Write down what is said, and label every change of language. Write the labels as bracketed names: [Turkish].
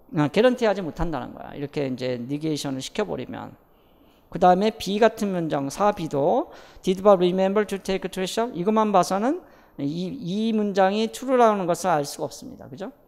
[Korean] 개런티 하지 못한다는 거야. 이렇게 이제 니게이션을 시켜버리면. 그 다음에 B 같은 문장 4B도 [English] did Bob remember to take the trash out? [Korean] 이것만 봐서는 이 문장이 true라는 것을 알 수가 없습니다. 그죠?